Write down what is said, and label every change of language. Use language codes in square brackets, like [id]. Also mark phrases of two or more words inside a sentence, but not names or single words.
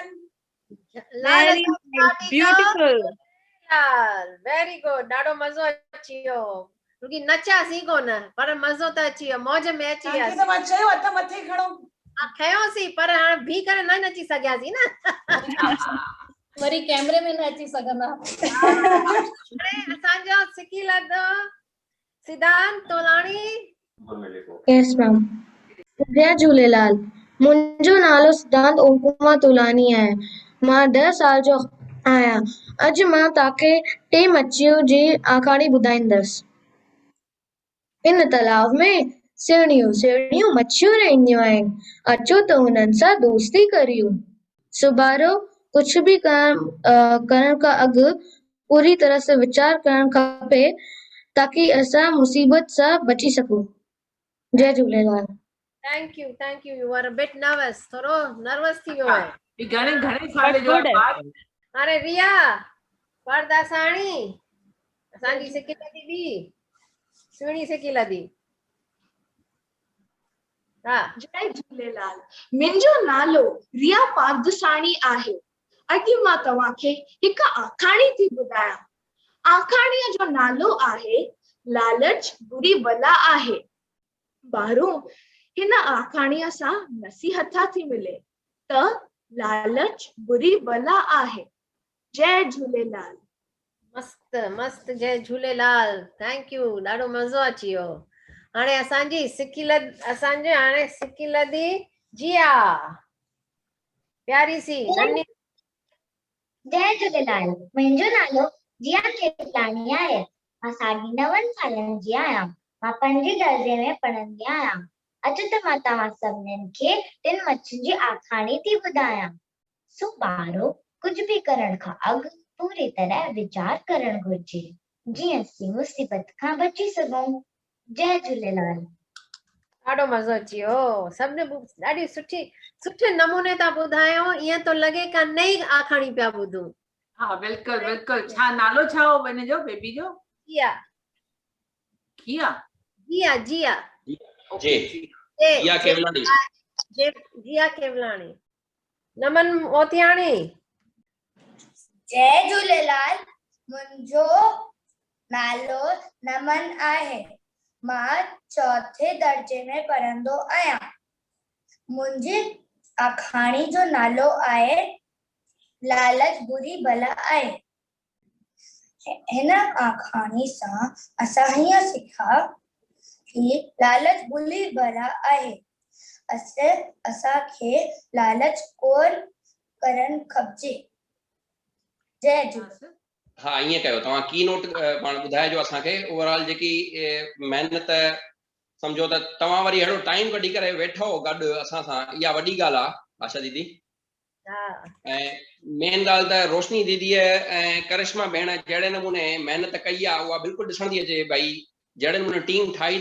[en] very beautiful very good [sd] ॾाढो मज़ो अची वियो रुकी नचासीं कोन पर मज़ो त अची वियो मौज में अची तव्हांखे वियासीं त मां चयो हथ मथे खणो खयोसीं पर हाणे बीह करे न नची सघियासीं न वरी कैमरे में न अची सघंदा असांजो सिकीलद सिद्धांत तोलाणी [en] yes ma'am [sd] जय झूलेलाल मुंहिंजो नालो सिद्धांत ओम कुमार तोलानी आहे मां 10 साल जो आहियां अॼु मां तव्हांखे 3 मच्छियूं जी आखाणी ॿुधाईंदसि इन तालाब में सेणियूं मच्छियूं रहंदियूं आहिनि अचो त हुननि सां दोस्ती करियूं सुभारो कुझु बि करण खां अॻु पूरी तरह सां वीचार करणु खपे ताकि असां मुसीबत सां बची सघूं जय झूलेलाल [en] thank you you are a bit nervous [sd] थोरो नर्वस थी वियो आहे घणे साल जो आहे हाणे रिया परदासाणी असांजी सिकीलदी बि सुहिणी सिकीलदी हा जय झूलेलाल मुंहिंजो नालो रिया पारदसाणी आहे अॼु मां तव्हांखे हिकु आखाणी थी ॿुधायां आखाणीअ जो नालो आहे लालच बुरी बला आहे ॿारो हिन आखाणीअ सां नसीहत थी मिले त लालच बुरी बला आहे जय झूलेलाल मस्त मस्त जय झूलेलाल [en] thank you [sd] ॾाढो मज़ो अची वियो हाणे असांजी सिकीलदी जिया [hi] प्यारी सी नन्ही [sd] जय झूलेलाल मुंहिंजो नालो जिया केतलानी आहे मां 9.5 सालनि जी आहियां मां 5वीं दर्जे में पढ़ंदी आहियां अॼु त मां तव्हां सभिनीनि खे 3 मच्छियुनि जी आखाणी थी ॿुधायां सो ॿारो कुझु बि करण खां अॻु पूरी तरह वीचार करणु घुर्जे जीअं असीं मुसीबत खां बची सघूं जय झूलेलाल ॾाढो मज़ो अची वियो सभिनी ॾाढी सुठे नमूने था ॿुधायो ईअं थो लॻे का नई आखाणी पिया ॿुधूं हा बिल्कुलु छा नालो छा हो हिन जो बेबी जो जिया किया जिया जिया जी जिया केवलानी जिया केवलानी नमन मोतियाणी जय झूलेलाल मुंहिंजो नालो नमन आहे मां 4थे दर्जे में पढ़ंदो आहियां मुंहिंजी आखाणी जो नालो आहे लालच बुरी बला आहे हिन आखाणी सां असां हीअं सिखा कि लालच बुरी बला आहे असांखे लालच कोन करणु खपजे जय झूलेलाल हाँ ईअं कयो तव्हां की नोट पाण ॿुधाइजो असांखे ओवरऑल जेकी महिनत सम्झो त तव्हां वरी अहिड़ो टाइम कढी करे वेठो गॾु असां सां, इहा वॾी ॻाल्हि आहे आशा दीदी। ऐं मेन ॻाल्हि त रोशनी दीदीअ ऐं करिश्मा भेण जहिड़े नमूने महिनत कई आहे उहा बिल्कुलु ॾिसण थी अचे भई, जहिड़े नमूने टीम ठाही